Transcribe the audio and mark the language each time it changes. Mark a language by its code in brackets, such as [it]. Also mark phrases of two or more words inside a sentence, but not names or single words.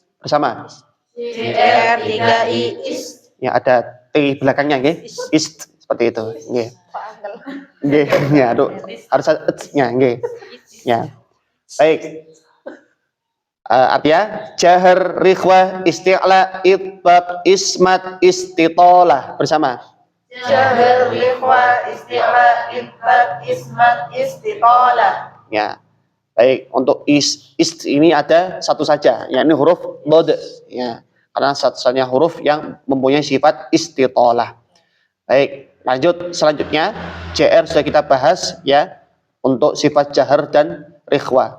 [id] Bersama. JR3i ist. Ya, ada T belakangnya, nggih. Ist seperti itu, nggih. Nggih, ya, aduh, harus ada nya, nggih. Ya. Baik. Artinya jahar, rikhwah, isti'la, itbaq, ismat, istitolah. Bersama. Jahar, rikhwah, isti'la, itbaq, ismat, istitolah. Ya. Baik, untuk ist ini ada satu saja, yakni huruf bod. Ya. Karena satu-satunya huruf yang mempunyai sifat istitolah. Baik, lanjut selanjutnya JR sudah kita bahas ya untuk sifat jahar dan rikhwah.